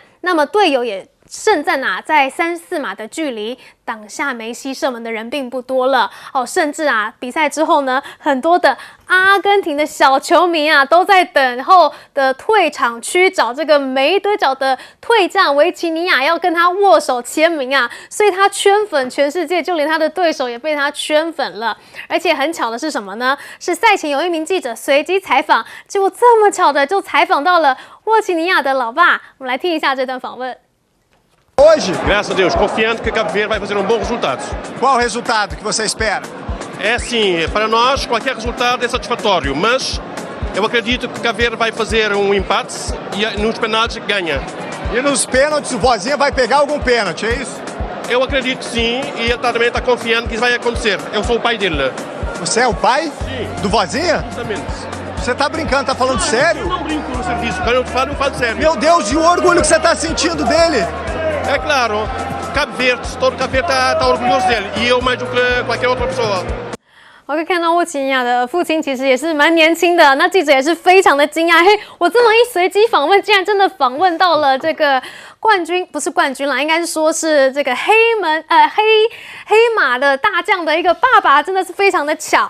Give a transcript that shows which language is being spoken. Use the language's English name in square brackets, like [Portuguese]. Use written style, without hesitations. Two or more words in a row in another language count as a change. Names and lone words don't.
[Chinese] 那么队友也胜在在3-4码的距离挡下梅西射门的人并不多了甚至比赛之后呢，很多的阿根廷的小球迷都在等候的退场区找这个韦德角的退将维奇尼亚要跟他握手签名所以他圈粉全世界，就连他的对手也被他圈粉了。而且很巧的是什么呢？是赛前有一名记者随机采访，结果这么巧的就采访到了沃奇尼亚的老爸。我们来听一下这段访问。 [Portuguese] Hoje, graças a Deus, confiando que Cabo Verde vai fazer bom resultado. Qual o resultado que você espera? É assim, para nós qualquer resultado é satisfatório, mas Eu acredito que Cabo Verde vai fazer empate e nos penaltis ganha. E nos pênaltis o Vozinha vai pegar algum pênalti, é isso? Eu acredito que sim e ele também está confiante que isso vai acontecer. Eu sou o pai dele. Você é o pai? Sim. Do Vozinha? Justamente. Você tá brincando, tá falando sério? Eu não brinco no serviço, quando eu falo sério. Meu Deus, e o orgulho que você tá sentindo dele? É claro, Cabo Verde, todo Cabo Verde está orgulhoso dele e eu mais do que qualquer outra pessoa. [Chinese] 我可以看到沃齐尼亚的父亲其实也是蛮年轻的，那记者也是非常的惊讶，嘿，我这么一随机访问，竟然真的访问到了这个冠军，不是冠军啦，应该是说是这个黑马的大将的一个爸爸，真的是非常的巧。